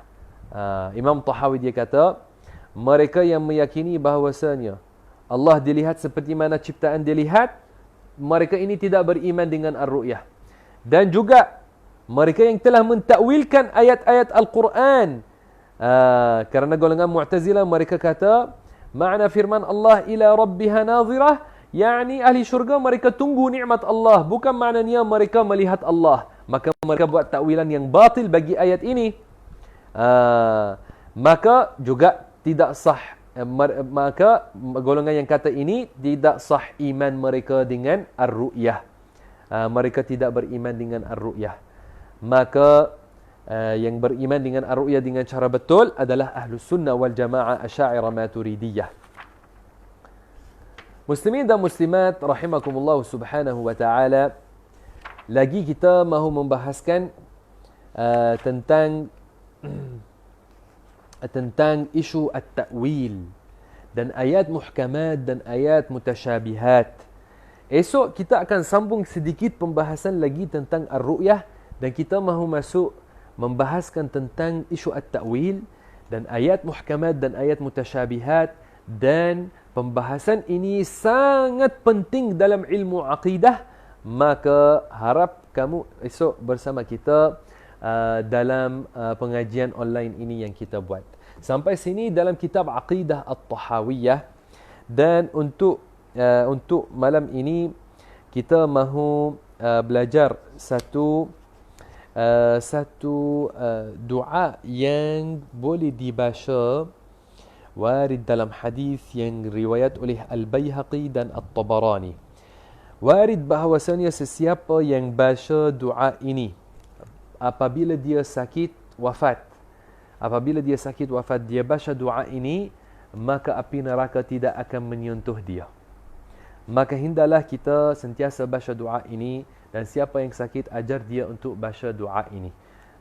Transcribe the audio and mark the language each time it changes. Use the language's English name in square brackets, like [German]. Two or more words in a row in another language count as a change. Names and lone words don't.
[Malay] Imam At-Tahawi dia kata, mereka yang meyakini bahawasanya Allah dilihat seperti mana ciptaan dilihat, mereka ini tidak beriman dengan ar-ru'yah. Dan juga mereka yang telah mentakwilkan ayat-ayat Al-Quran. Kerana golongan Mu'tazilah mereka kata, makna firman Allah [Arabic] إلى ربها ناظرة, [Malay] yakni ahli syurga mereka tunggu nikmat Allah, bukan maknanya mereka melihat Allah. Maka mereka buat takwilan yang batil bagi ayat ini. Maka juga tidak sah, maka golongan yang kata ini tidak sah iman mereka dengan ar-ru'yah. Mereka tidak beriman dengan ar-ru'yah. Maka yang beriman dengan ar-ru'yah dengan cara betul adalah [Arabic] أهل السنة والجماعة [Malay] Asy'ariyah Maturidiyah. Muslimin dan muslimat [Arabic] رحمكم الله سبحانه وتعالى, [Malay] lagi kita mahu membahaskan tentang isu at-ta'wil dan ayat muhkamat dan ayat mutasyabihat. Esok kita akan sambung sedikit pembahasan lagi tentang ar-ru'yah, dan kita mahu masuk membahaskan tentang isu at-ta'wil dan ayat muhkamat dan ayat mutasyabihat. Dan pembahasan ini sangat penting dalam ilmu aqidah. Maka harap kamu esok bersama kita dalam pengajian online ini yang kita buat. Sampai sini dalam kitab Aqidah At-Tahawiyah. Dan untuk malam ini kita mahu belajar satu doa yang boleh dibaca, warid dalam hadis yang riwayat oleh Al-Baihaqi dan At-Tabarani. Warid bahawasanya sesiapa yang baca doa ini apabila dia sakit wafat, dia baca doa ini, maka api neraka tidak akan menyentuh dia. Maka hendaklah kita sentiasa baca doa ini, dan siapa yang sakit ajar dia untuk baca doa ini.